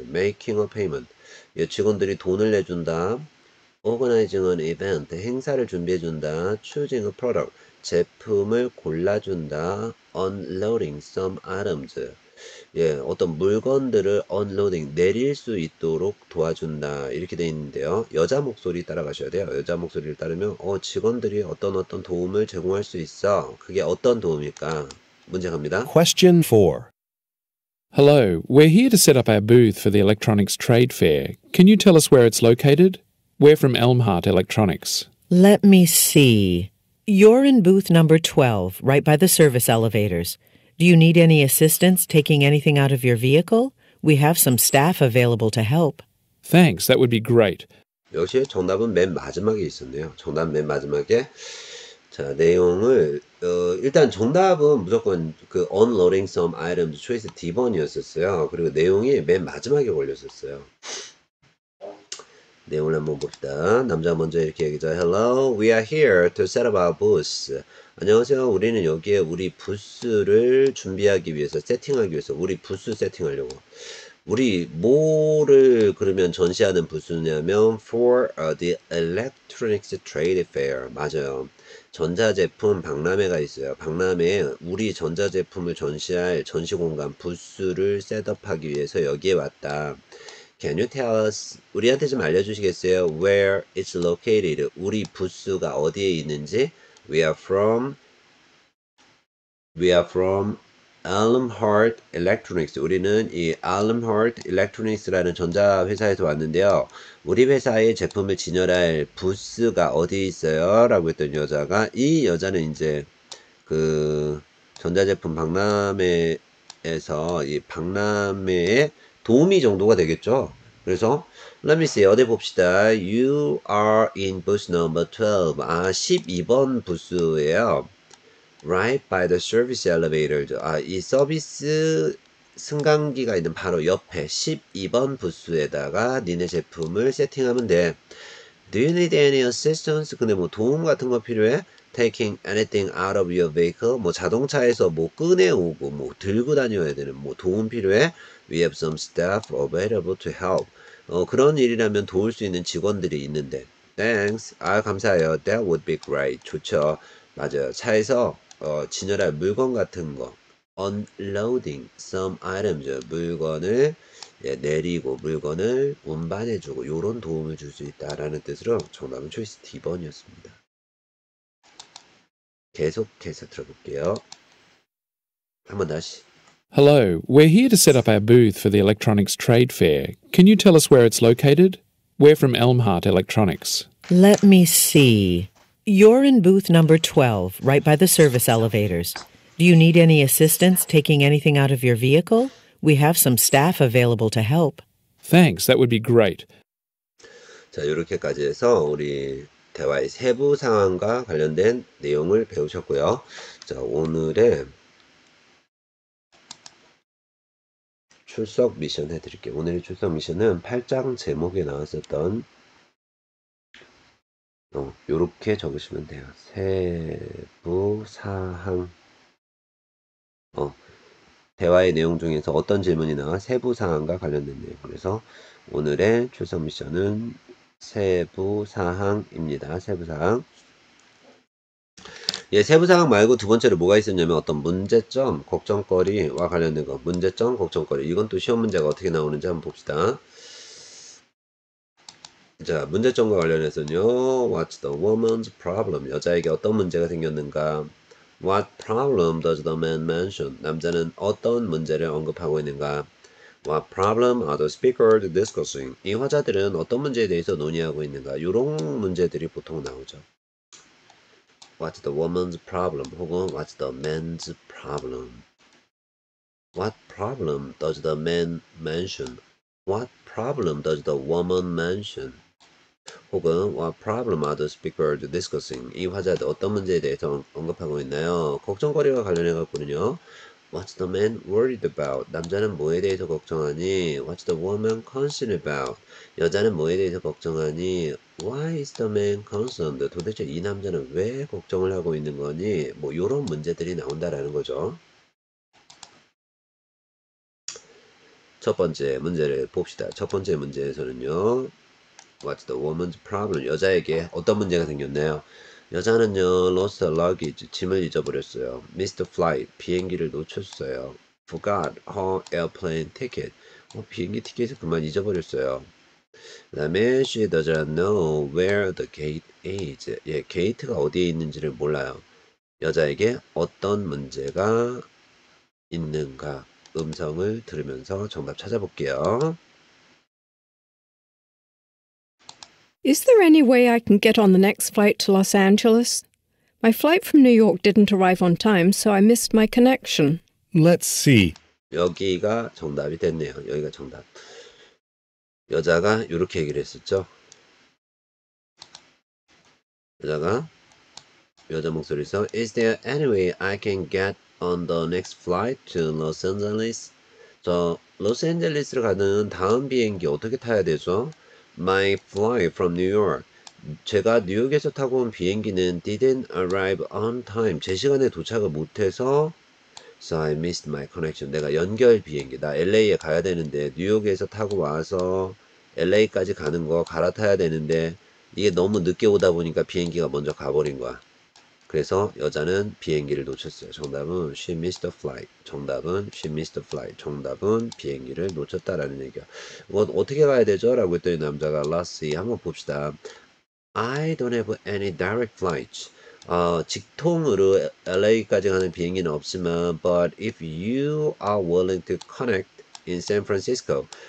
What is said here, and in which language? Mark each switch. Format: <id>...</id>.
<en>Making a payment.</en> <ko>예, 직원들이 돈을 내준다.</ko> <en>Organizing an event.</en> <ko>행사를 준비해준다.</ko> <en>Choosing a product.</en> <ko>제품을 골라준다.</ko> <en>Unloading some items.</en> <ko>예, 어떤 물건들을 unloading, 내릴 수 있도록 도와준다. 이렇게 돼 있는데요. 여자 목소리 따라가셔야 돼요. 여자 목소리를 따르면 직원들이 어떤 도움을 제공할 수 있어. 그게 어떤 도움일까? 문제 갑니다.</ko> <en>Question 4. Hello, we're here to set up our booth for the Electronics Trade Fair. Can you tell us where it's located? We're from Elmhart Electronics. Let me see. You're in booth number 12, right by the service elevators. Do you need any assistance taking anything out of your vehicle? We have some staff available to help. Thanks, that would be great.</en> <ko>역시 정답은 맨 마지막에 있었네요. 정답 맨 마지막에. 자, 내용을, 일단 정답은 무조건 그</ko> <en>unloading some items choice</en> <ko>D번이었었어요. 그리고 내용이 맨 마지막에 걸렸었어요. 내용을 한번 봅시다. 남자 먼저 이렇게 얘기죠.</ko> <en>Hello, we are here to set up our booth.</en> <ko>안녕하세요. 우리는 여기에 우리 부스를 준비하기 위해서, 세팅하기 위해서, 우리 부스 세팅하려고. 우리 뭐를 그러면 전시하는 부스냐면</ko> <en>for the electronics trade fair.</en> <ko>맞아요. 전자제품 박람회가 있어요. 박람회에 우리 전자제품을 전시할 전시공간 부스를 셋업하기 위해서 여기에 왔다.</ko> <en>Can you tell us,</en> <ko>우리한테 좀 알려주시겠어요?</ko> <en>Where it's located.</en> <ko>우리 부스가 어디에 있는지.</ko> <en>We are from Almhart Electronics.</en> <ko>우리는 이 Almhart Electronics라는 전자회사에서 왔는데요. 우리 회사의 제품을 진열할 부스가 어디 있어요? 라고 했던 여자가, 이 여자는 이제 그 전자제품 박람회에서 이 박람회의 도우미 정도가 되겠죠. 그래서</ko> <en>Let me see.</en> <ko>어디 봅시다.</ko> <en>You are in booth number 12.</en> <ko>12번 부스예요.</ko> <en>Right by the service elevator.</en> <ko>이 서비스 승강기가 있는 바로 옆에 12번 부스에다가 니네 제품을 세팅하면 돼.</ko> <en>Do you need any assistance?</en> <ko>근데 뭐 도움 같은 거 필요해?</ko> <en>Taking anything out of your vehicle.</en> <ko>뭐 자동차에서 뭐 꺼내오고 뭐 들고 다녀야 되는 뭐 도움 필요해?</ko> <en>We have some staff available to help.</en> <ko>그런 일이라면 도울 수 있는 직원들이 있는데.</ko> <en>Thanks.</en> <ko>감사해요.</ko> <en>That would be great.</en> <ko>좋죠. 맞아요. 차에서 진열할 물건 같은 거.</ko> <en>Unloading some items.</en> <ko>물건을 내리고 물건을 운반해주고 요런 도움을 줄 수 있다라는 뜻으로 정답은 초이스 D번이었습니다. 계속해서 들어볼게요. 한번 다시.</ko> <en>Hello, we're here to set up our booth for the electronics trade fair. Can you tell us where it's located? We're from Elmhart Electronics. Let me see. You're in booth number 12, right by the service elevators. Do you need any assistance taking anything out of your vehicle? We have some staff available to help. Thanks, that would be great.</en> <ko>자, 이렇게까지 해서 우리 대화의 세부 상황과 관련된 내용을 배우셨고요. 자, 오늘의 출석 미션 해드릴게요. 오늘의 출석 미션은 8장 제목에 나왔었던 요렇게 적으시면 돼요. 세부 사항. 대화의 내용 중에서 어떤 질문이 나와? 세부 사항과 관련된 내용. 그래서 오늘의 출석 미션은 세부 사항입니다. 세부 사항. 세부 사항 말고 두 번째로 뭐가 있었냐면 어떤 문제점, 걱정거리와 관련된 거. 문제점, 걱정거리. 이건 또 시험 문제가 어떻게 나오는지 한번 봅시다. 자, 문제점과 관련해서는요.</ko> <en>What's the woman's problem?</en> <ko>여자에게 어떤 문제가 생겼는가?</ko> <en>What problem does the man mention?</en> <ko>남자는 어떤 문제를 언급하고 있는가?</ko> <en>What problem are the speakers discussing?</en> <ko>이 화자들은 어떤 문제에 대해서 논의하고 있는가? 이런 문제들이 보통 나오죠.</ko> <en>What's the woman's problem?</en> <ko>혹은</ko> <en>What's the man's problem? What problem does the man mention? What problem does the woman mention?</en> <ko>혹은</ko> <en>What problem are the speakers discussing?</en> <ko>이 화자들 어떤 문제에 대해서 언급하고 있나요? 걱정거리와 관련해 갖고는요.</ko> <en>What's the man worried about?</en> <ko>남자는 뭐에 대해서 걱정하니?</ko> <en>What's the woman concerned about?</en> <ko>여자는 뭐에 대해서 걱정하니?</ko> <en>Why is the man concerned?</en> <ko>도대체 이 남자는 왜 걱정을 하고 있는 거니? 뭐 이런 문제들이 나온다라는 거죠. 첫 번째 문제를 봅시다. 첫 번째 문제에서는요.</ko> <en>What's the woman's problem?</en> <ko>여자에게 어떤 문제가 생겼나요? 여자는요,</ko> <en>lost her luggage,</en> <ko>짐을 잊어버렸어요.</ko> <en>missed flight,</en> <ko>비행기를 놓쳤어요.</ko> <en>forgot her airplane ticket,</en> <ko>비행기 티켓을 그만 잊어버렸어요. 그 다음에</ko> <en>she doesn't know where the gate is.</en> <ko>게이트가 어디에 있는지를 몰라요. 여자에게 어떤 문제가 있는가? 음성을 들으면서 정답 찾아볼게요.</ko> <en>Is there any way I can get on the next flight to Los Angeles? My flight from New York didn't arrive on time, so I missed my connection. Let's see.</en> <ko>여기가 정답이 됐네요. 여기가 정답. 여자가 이렇게 얘기를 했었죠. 여자 목소리에서</ko> <en>Is there any way I can get on the next flight to Los Angeles?</en> <ko>저 로스앤젤레스로 가는 다음 비행기 어떻게 타야 되죠?</ko> <en>My flight from New York.</en> <ko>제가 뉴욕에서 타고 온 비행기는</ko> <en>didn't arrive on time.</en> <ko>제 시간에 도착을 못해서</ko> <en>So I missed my connection.</en> <ko>내가 연결 비행기. 나 LA에 가야 되는데 뉴욕에서 타고 와서 LA까지 가는 거 갈아타야 되는데 이게 너무 늦게 오다 보니까 비행기가 먼저 가버린 거야. 그래서 여자는 비행기를 놓쳤어요.</ko> <en>정답은 she missed the flight. 정답은 she missed the flight.</en> <ko>정답은 비행기를 놓쳤다라는 얘기야. 이거 어떻게 가야 되죠? 라고 했더니 남자가</ko> <en>let's see.</en> <ko>한번 봅시다.</ko> <en>I don't have any direct flights.</en> <ko>직통으로 LA까지 가는 비행기는 없지만</ko> <en>but if you are willing to connect in San Francisco.</en>